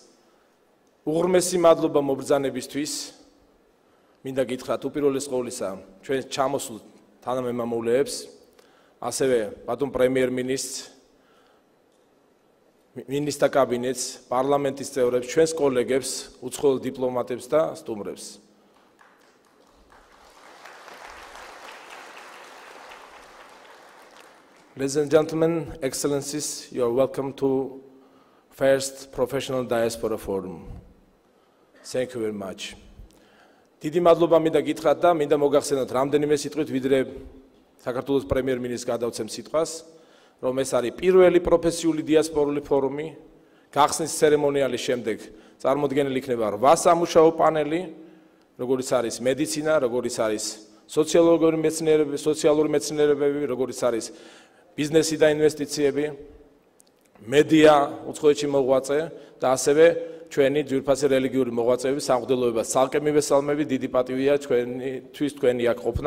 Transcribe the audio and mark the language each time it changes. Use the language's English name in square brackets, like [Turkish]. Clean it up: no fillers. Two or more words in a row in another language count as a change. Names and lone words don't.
[Georgian] უღრმესი მადლობა მობრძანებისთვის. მინდა გითხრათ უპირველეს ყოვლისა ჩვენ ჩამოსულ თანამემამულეებს, ასევე ბატონ პრემიერ-მინისტრს, მინისტრთა კაბინეტს, პარლამენტის წევრებს, ჩვენს კოლეგებს, უცხოელ დიპლომატებს და სტუმრებს. [English] Ladies and gentlemen, excellencies, you are welcome to First Professional Diaspora Forum. Thank you very much. [Georgian] დიდი მადლობა მინდა გითხრათ და მინდა მოგახსენოთ რამდენიმე სიტყვით, ვიდრე საქართველოს პრემიერ-მინისტრს გადავცემ სიტყვას, რომ ეს არის პირველი პროფესიული დიასპორული ფორუმი. გახსნის ცერემონიალის შემდეგ წარმოდგენილი იქნება 8 სამუშაო პანელი, როგორიც არის მედიცინა, როგორიც არის სოციალური მეცნიერებები, როგორიც არის ბიზნესი და ინვესტიციები, მედია, უცხოეთში მოღვაწე და ასევე ჩვენი ძვირფასი რელიგიური მოღვაწეები, სამღვდელოება, ცალკე მივესალმები, დიდი პატივია ჩვენთვის თქვენი აქ ყოფნა.